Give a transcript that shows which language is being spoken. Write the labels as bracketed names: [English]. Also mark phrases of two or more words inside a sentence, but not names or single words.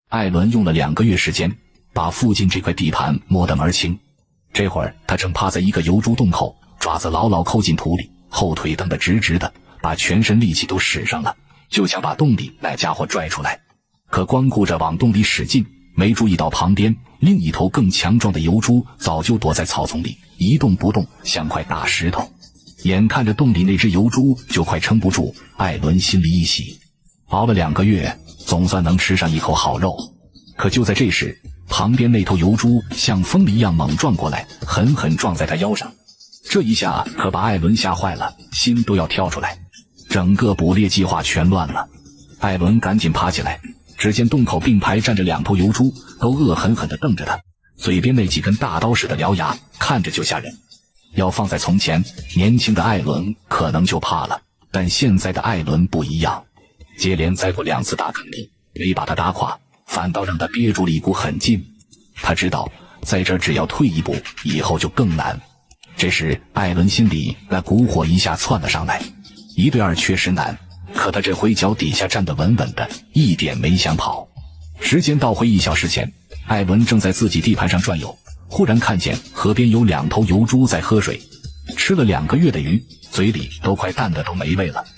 [Chinese] 艾倫用了2個月時間，把附近這塊地盤摸得門兒清。這會兒他正趴在一個油豬洞口，爪子牢牢扣進土裡，後腿蹬得直直的，把全身力气都使上了，就想把洞裡那家伙拽出来。可光顧着往洞裡使劲，沒注意到旁邊另一頭更強壯的油豬早就躲在草叢裡一動不動，像塊大石头。眼看着洞裡那只油豬就快撐不住，艾倫心裡一喜，熬了2個月，總算能吃上一口好肉。可就在这時，旁邊那頭油豬像瘋了一樣猛撞過來，狠狠撞在他腰上。這一下可把艾倫嚇壞了，心都要跳出來，整個捕獵計劃全亂了。艾倫趕緊爬起來，只見洞口並排站着2頭油豬，都惡狠狠地瞪着他，嘴邊那幾根大刀似的獠牙看着就嚇人。要放在從前，年輕的艾倫可能就怕了，但現在的艾倫不一樣，接连栽过2次大坑里，沒把他打垮，反倒讓他憋住了一股狠勁。他知道在這兒只要退一步，以後就更難。這時艾倫心裡那股火一下竄了上來，1對2確實難，可他這回腳底下站得穩穩的，一點沒想跑。時間倒回1小時前，艾倫正在自己地盤上轉悠，忽然看見河邊有2頭油豬在喝水，吃了2個月的魚，嘴裡都快淡的都沒味了。